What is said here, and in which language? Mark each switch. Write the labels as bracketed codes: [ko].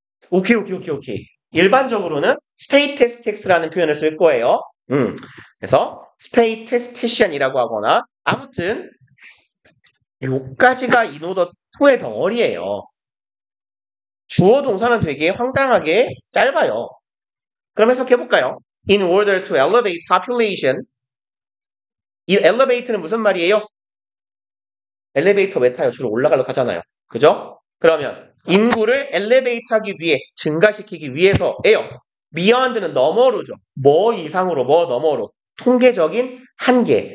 [ko] 오케이. 일반적으로는 스테이티스틱스라는 표현을 쓸 거예요. 그래서 스테이티스티션이라고 하거나 아무튼 요까지가 인오더 2의 덩어리예요. 주어 동사는 되게 황당하게 짧아요. 그럼 해석해볼까요? [en] In order to elevate population. [ko] 이 elevate는 무슨 말이에요? 엘리베이터 왜 타요? 주로 올라가려 타잖아요. 그죠? 그러면 인구를 엘리베이트하기 위해, 증가시키기 위해서예요. beyond는 너머로죠. 뭐 이상으로, 뭐 너머로. 통계적인 한계.